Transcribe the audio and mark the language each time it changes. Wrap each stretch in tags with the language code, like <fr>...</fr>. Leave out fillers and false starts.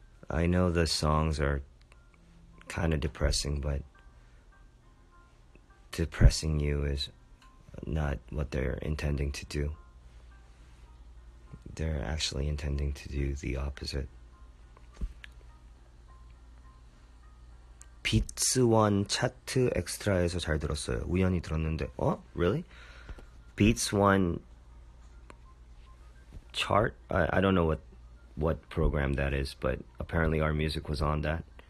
<en>I know the songs are kind of depressing, but depressing you is not what they're intending to do. They're actually intending to do the opposite.</en> <ko>비츠1 차트 엑스트라에서 잘 들었어요. 우연히 들었는데</ko> <en>really? Beats1 chart? I don't know what program that is, but apparently our music was on that.</en>